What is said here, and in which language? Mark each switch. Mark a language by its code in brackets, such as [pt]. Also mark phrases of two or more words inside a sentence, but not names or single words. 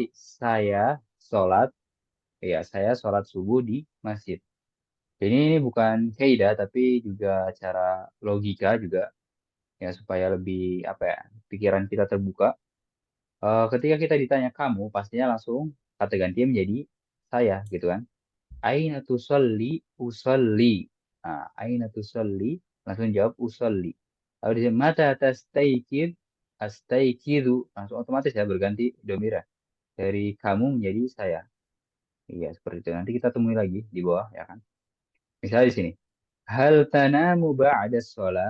[id] Saya sholat, ya saya sholat subuh di masjid. Jadi ini bukan kaidah, tapi juga cara logika juga ya supaya lebih apa ya pikiran kita terbuka. Ketika kita ditanya kamu, pastinya langsung kata gantinya menjadi saya gitu kan. [ar] أين تصلي، أصلي. أين تصلي, [id] langsung jawab usalli. Lalu di sini, [ar] متى تستيقظ, [id] astaikidu, langsung otomatis ya berganti domira. Dari kamu menjadi saya. Iya, seperti itu. Nanti kita temui lagi di bawah, ya kan? Misalnya di sini. [ar] هل تنام بعد الصلاة.